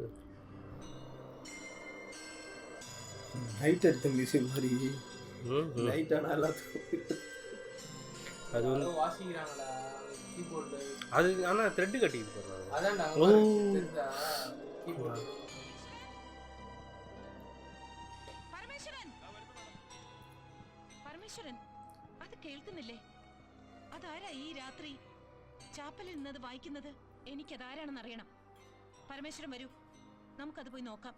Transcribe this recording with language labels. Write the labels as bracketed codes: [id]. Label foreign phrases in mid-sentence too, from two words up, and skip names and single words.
[ta] நைட் எடுத்த மியூசிக் மாதிரி நைட் ஆனால் எல்லாத்துக்கும் அது வந்து வாசிக்கிறாங்களா கீபோர்டு? அது ஆனால் த்ரெட்டு கட்டிட்டு போடுறாங்க. அதான்டா ஓ கீபோர்டு. [ml] പരമേശ്വരൻ, അത് കേൾക്കുന്നില്ലേ? അതാരാ ഈ രാത്രി ചാപ്പലിൽ നിന്നത് വായിക്കുന്നത്? എനിക്കതാരാണെന്ന് അറിയണം. പരമേശ്വരൻ വരൂ, നമുക്കത് പോയി നോക്കാം.